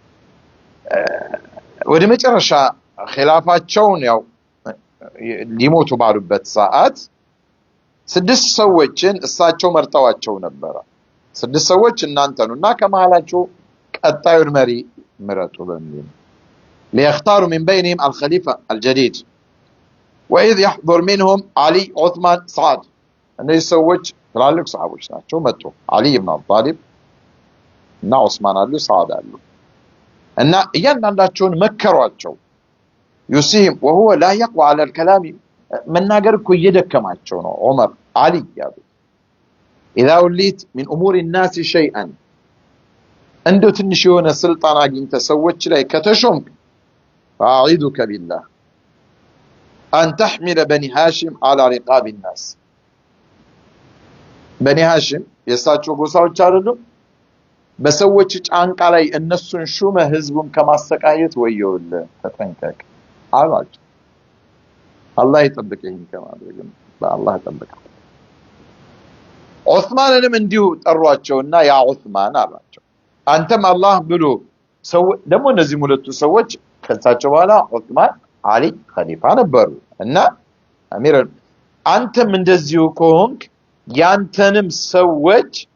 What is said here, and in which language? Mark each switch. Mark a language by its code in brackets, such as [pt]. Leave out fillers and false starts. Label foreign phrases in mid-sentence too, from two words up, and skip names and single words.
[am] ወደ መጨረሻ ኺላፋቸውን ያው ሊሞቱ ባሉበት ሰዓት 6 ሰዎችን እሳቸው መርጠዋቸው ነበር። 6 ሰዎች እናንተ ነውና ከመሃላችሁ ቀጣዩን መሪ ምረጡ በሚል [ar] ليختاروا من بينهم الخليفة الجديد وإذ يحضر منهم علي عثمان سعد [am] እነዚህ ሰዎች ትላልቅ ሰሃቦች ናቸው። መጡ አሊ ኢብኑ አቢ ጣሊብ እና ዑስማን አሉ ሰዓድ አሉ እና እያንዳንዳቸውን መከሯቸው። ዩሲም [ar] وهو لا يقوى على الكلام [am] መናገር እኮ እየደከማቸው ነው። ዑመር አሊ ያሉ [ar] اذا وليت من امور الناس شيئا [am] እንደው ትንሽ የሆነ ስልጣን አግኝተ ሰዎች ላይ ከተሾምክ [ar] أعيذك بالله أن تحمل بني هاشم على رقاب الناس [am] بني هاشم የሳቸው ጎሳዎች አይደሉም በሰዎች ጫንቃ ላይ እነሱን ሹመ ህዝቡን ከማሰቃየት ወየውል ተጠንቀቅ አሏቸው። አላህ ይጠብቅህ ከማድረግ በአላህ ይጠብቅህ። ዑስማንንም እንዲሁ ጠሯቸውና ያ ዑስማን አሏቸው አንተም አላህ ብሎ ሰው ደግሞ እነዚህ ሁለቱ ሰዎች ከሳቸው በኋላ ዑስማን አሊ ኸሊፋ ነበሩ እና አሚር አንተም እንደዚሁ ከሆንክ ያንተንም ሰዎች